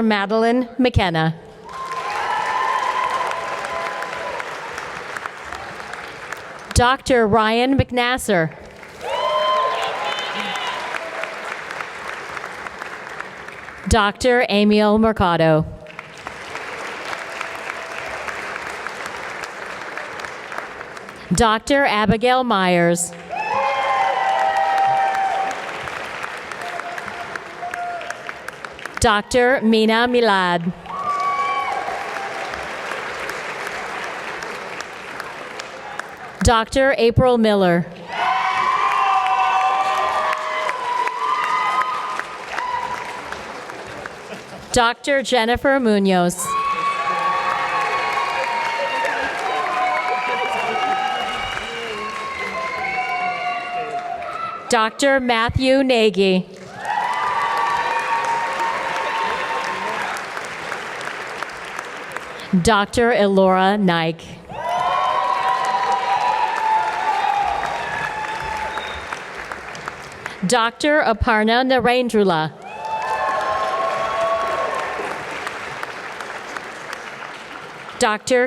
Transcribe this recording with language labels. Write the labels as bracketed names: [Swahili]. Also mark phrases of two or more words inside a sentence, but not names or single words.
[English] Madeline McKenna. Dr. Ryan McNasser. Dr. Amiel Mercado. Dr. Abigail Myers. Dr. Mina Milad. Dr. April Miller. Dr. Jennifer Munoz. Dr. Matthew Nagy. Dr. Elora Naik. Dr. Aparna Narendrula. Dr.